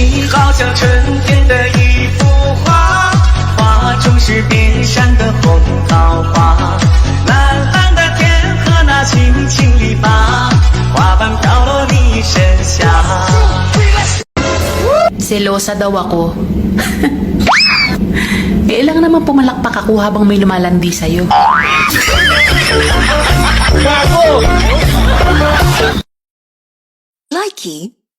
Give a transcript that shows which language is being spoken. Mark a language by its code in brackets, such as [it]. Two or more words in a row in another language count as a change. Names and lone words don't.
[zh] 好像春天的一幅画，画中是遍山的红桃花，蓝蓝的天和那青青篱笆，花瓣飘落你身下。 [tl] Selosa daw ako. Eh, ilang naman pumalakpak ako habang may lumalandi sa'yo. Likey?